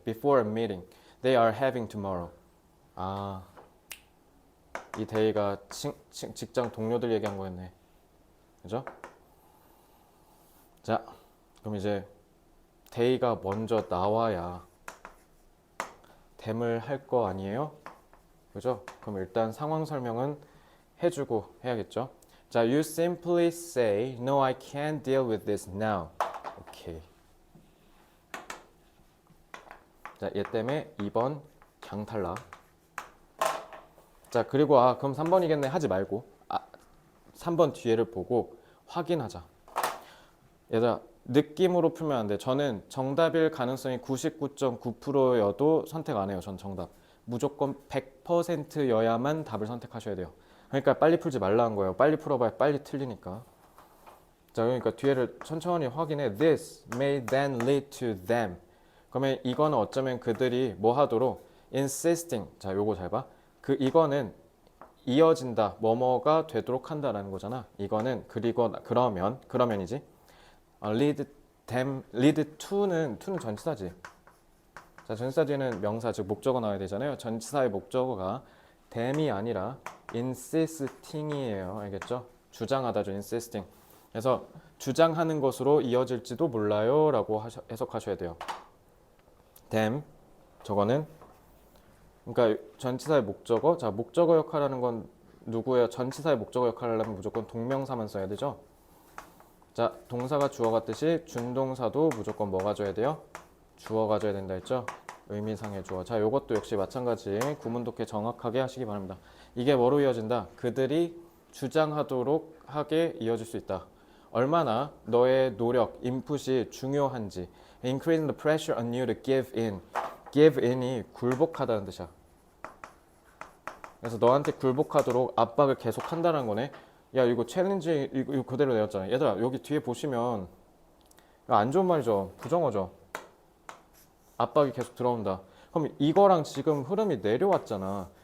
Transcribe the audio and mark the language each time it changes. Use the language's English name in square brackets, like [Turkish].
[English] Before a meeting they are having tomorrow. [Korean] 이 데이가 직장 동료들 얘기한 거였네. 그죠? 자, 그럼 이제 데이가 먼저 나와야 댐을 할 거 아니에요? 그죠? 그럼 일단 상황 설명은 해주고 해야겠죠? [English] 자, you simply say, no, I can't deal with this now. [Korean] 오케이. 자, 얘 때문에 2번 강탈락. 자, 그리고 그럼 3번이겠네 하지 말고 3번 뒤에를 보고 확인하자. 얘들아, 느낌으로 풀면 안 돼. 저는 정답일 가능성이 99.9%여도 선택 안 해요. 전 정답. 무조건 100%여야만 답을 선택하셔야 돼요. 그러니까 빨리 풀지 말라 한 거예요. 빨리 풀어봐야 빨리 틀리니까. 자, 그러니까 뒤에를 천천히 확인해. [English] This may then lead to them. [Korean] 그러면 이거는 어쩌면 그들이 뭐 하도록 insisting. 자, 요거 잘 봐. 이거는 이어진다. 뭐뭐가 되도록 한다라는 거잖아. 이거는 그러면이지. lead to는 전치사지. 자, 전치사 뒤에는 명사 즉 목적어 나와야 되잖아요. 전치사의 목적어가 them이 아니라 insisting이에요. 알겠죠? 주장하다죠. insisting. 그래서 주장하는 것으로 이어질지도 몰라요라고 해석하셔야 돼요. them 저거는 그러니까 전치사의 목적어. 자, 목적어 역할하는 건 누구예요? 전치사의 목적어 역할을 하려면 무조건 동명사만 써야 되죠. 자, 동사가 주어 같듯이 준동사도 무조건 뭐 가져야 돼요? 주어 가져야 된다 했죠? 의미상의 주어. 자, 요것도 역시 마찬가지 구문 독해 정확하게 하시기 바랍니다. 이게 뭐로 이어진다? 그들이 주장하도록 하게 이어질 수 있다. 얼마나 너의 노력, 인풋이 중요한지. [English] Increasing the pressure on you to give in. [Korean] give in이 굴복하다는 뜻이야. 그래서 너한테 굴복하도록 압박을 계속 한다는 거네. 야, 이거 챌린지 이거 그대로 내었잖아. 얘들아, 여기 뒤에 보시면 안 좋은 말이죠. 부정어죠. 압박이 계속 들어온다. 그럼 이거랑 지금 흐름이 내려왔잖아.